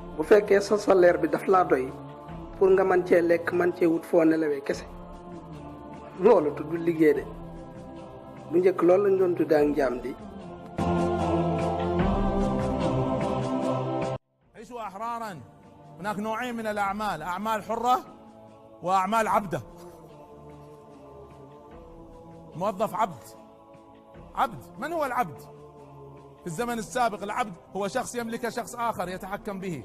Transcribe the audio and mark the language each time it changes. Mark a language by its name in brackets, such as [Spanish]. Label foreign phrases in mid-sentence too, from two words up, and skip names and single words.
[Wolof] fekkee sa salaire bi daf laa doy pour nga man cee lekk man cee wut foo nelawee kese loolu tudd liggéey de bu njëkk loolu lañ doon tuddee ak njaam di. [Arabic] عيشوا أحرارا. هناك نوعين من الأعمال، أعمال حرة وأعمال عبدة. موظف عبد. من هو العبد؟ في الزمن السابق العبد هو شخص يملك شخص آخر يتحكم به.